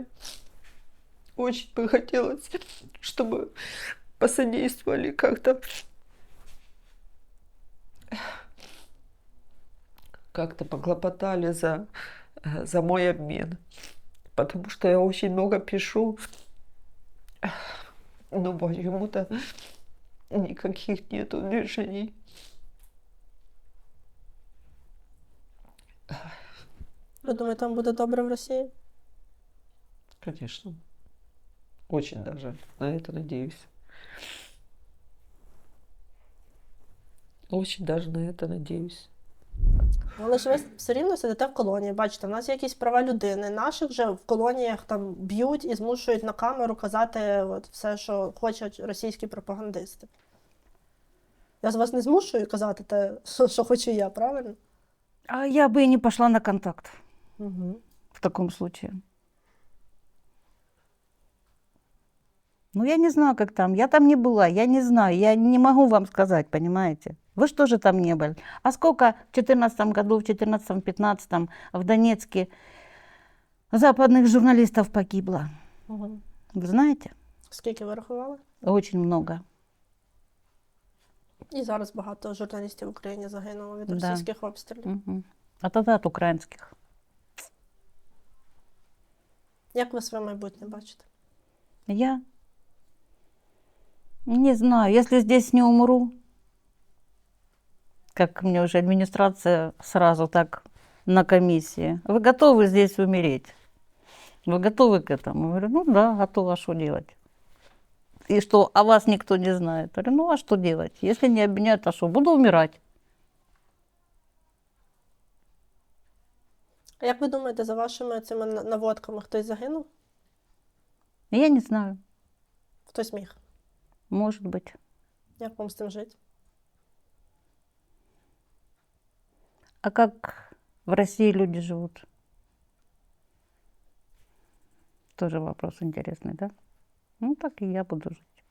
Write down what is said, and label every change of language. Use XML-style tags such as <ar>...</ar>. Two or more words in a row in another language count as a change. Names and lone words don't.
<ru>Очень бы хотелось, чтобы посодействовали как-то поглопотали за мой обмен. Потому что я очень много пишу, но почему-то никаких нету движений.</ru> <uk>Ви думаєте, вам буде добре в Росії?</uk> <ru>Конечно. Очень даже на это надеюсь. Очень даже на это надеюсь.</ru> <uk>Але ж ви все рівно сидите в колонії. Бачите, в нас є якісь права людини. Наших же в колоніях там б'ють і змушують на камеру казати от все, що хочуть російські пропагандисти. Я з вас не змушую казати те, що хочу я, правильно?</uk> <ru>А я бы и не пошла на контакт Угу. в таком случае. Ну, я не знаю, как там. Я там не была, я не знаю, я не могу вам сказать, понимаете? Вы же тоже там не были. А сколько в 2014 году, в 2014-2015 в Донецке западных журналистов погибло? Угу. Вы знаете?</ru> <uk>Скільки ви рахували?</uk> <ru>Очень много.</ru> <uk>І зараз багато журналістів в Україні загинуло від</uk> <ru>Да.</ru> <uk>російських обстрілів.</uk> <ru>Мгм. А тогда от украинских.</ru> <uk>Як ви своє майбутнє бачите?</uk> <ru>Я Не знаю, если здесь не умру, как мне уже администрация сразу так на комиссии, вы готовы здесь умереть? Вы готовы к этому? Я говорю, ну да, готова, а что делать? И что, о вас никто не знает? Я говорю, ну а что делать? Если не обвиняют, а что, буду умирать.</ru> <uk>А як ви думаєте, за вашими цими наводками хтось загинув?</uk> <ru>Я не знаю,</ru> <uk>Хтось міг?</uk> <ru>может быть.</ru> <uk>Як вам з тим жити?</uk> <ru>А как в России люди живут? Тоже вопрос интересный, да? Ну, так и я буду жить.</ru>